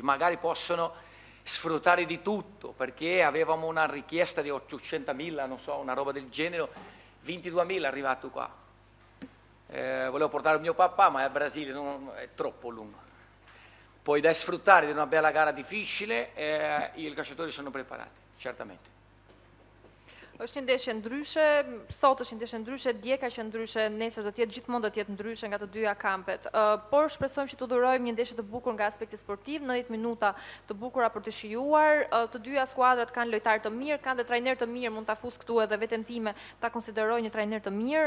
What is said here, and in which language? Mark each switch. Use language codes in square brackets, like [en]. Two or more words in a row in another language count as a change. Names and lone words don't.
[it] Magari possono sfruttare di tutto, perché avevamo una richiesta di 800.000, non so, una roba del genere, 22.000 è arrivato qua. Volevo portare il mio papà, ma il Brasile è troppo lungo. Poi da sfruttare di una bella gara difficile, i calciatori sono preparati, certamente. [sq] Është një ndeshje ndryshe, sot është një ndeshje ndryshe, dje ka qenë ndryshe, nesër do të jetë gjithmonë do të jetë ndryshe nga të dyja kampet. Por shpresojmë që të dhurojmë një ndeshje të bukur nga aspekti sportiv, 90 minuta të bukura për të shijuar. Të dyja skuadrat kanë lojtarë të mirë, kanë dhe trajner të mirë, mund ta fus këtu edhe veten time ta konsideroj një trajner të mirë.